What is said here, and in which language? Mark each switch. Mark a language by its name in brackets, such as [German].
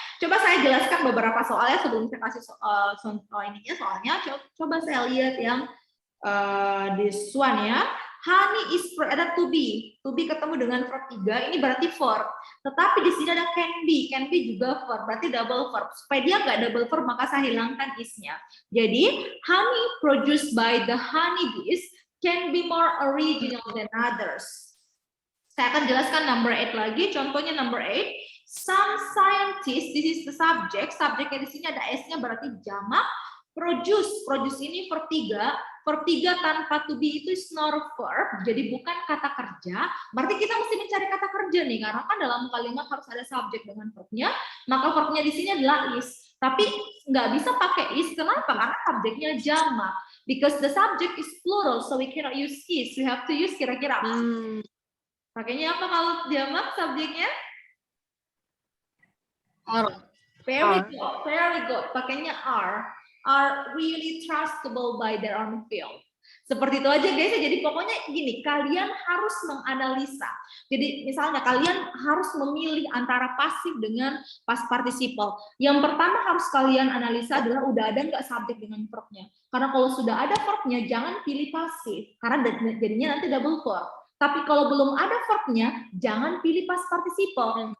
[Indonesian] Coba saya jelaskan beberapa soalnya sebelum saya kasih soalnya. Coba saya lihat yang [English] this one [Indonesian] ya. Honey is ada to be ketemu dengan verb 3, ini berarti verb. Tetapi di sini ada can be juga verb, berarti double verb. Supaya dia nggak double verb, maka saya hilangkan is-nya. [English] Jadi honey produced by the honeybees can be more original than others. [Indonesian] Saya akan jelaskan number 8 lagi. Contohnya number 8. [English] Some scientists, this is the subject. [Indonesian] Subjeknya di sini ada s-nya berarti jamak. Produce ini verb 3. Verb 3 tanpa to be itu [English] is not a verb, [Indonesian] jadi bukan kata kerja. Berarti kita mesti mencari kata kerja nih, karena kan dalam kalimat harus ada subjek dengan verbnya. Maka verbnya di sini adalah is. Tapi nggak bisa pakai is. Kenapa? Karena subjeknya jamak. [English] Because the subject is plural, so we cannot use is. We have to use [Indonesian] kira-kira apa? Pakainya apa kalau jamak subjeknya? [English] Very good. [Indonesian] Pakainya [English] are really trustable by their own field. [Indonesian] Seperti itu aja guys. Jadi pokoknya gini, kalian harus menganalisa. Jadi misalnya kalian harus memilih antara pasif dengan past participle. Yang pertama harus kalian analisa adalah udah ada nggak subjek dengan verbnya. Karena kalau sudah ada verbnya, jangan pilih pasif. Karena jadinya nanti double verb. Tapi kalau belum ada verbnya, jangan pilih past participle.